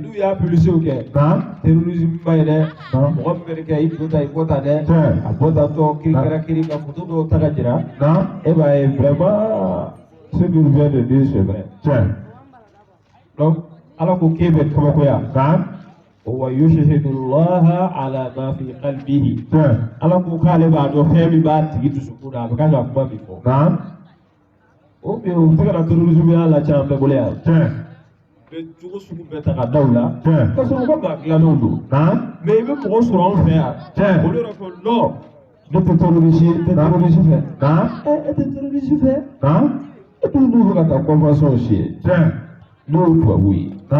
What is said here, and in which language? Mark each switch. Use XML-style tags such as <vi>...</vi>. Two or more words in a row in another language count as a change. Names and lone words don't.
<bm>n'u y'a publicité kɛ terrorisme ba ye dɛ mɔgɔ min bɛ kɛ i to ta i bɔ ta dɛ a bɔ ta tɔ kiri kɛra kiri ka photo dɔw ta ka jira e b'a ye</bm> <fr>vraiment ce que vous venez de dire c'est vrai donc</fr> <bm>ala ko k'e bɛ kabakoya</bm> <ar>ويشهد الله على ما في قلبه</ar> <bm>ala ko k'ale b'a dɔn fɛn min b'a tigi dusukun na a bɛ kan ka kuma min fɔ o bɛ u tɛ ka na terrorisme y'a la can bɛɛ bolo yan bɛ jogo sugu bɛɛ ta ka da u la ka sɔrɔ u ka maa dilannenw don mais i bɛ mɔgɔ sɔrɔ anw fɛ yan olu yɛrɛ ko non ne tɛ terroriste fɛ e tɛ terroriste fɛ e t'u n'u bɛ ka taa convention si n'o ye tubabu ye</bm>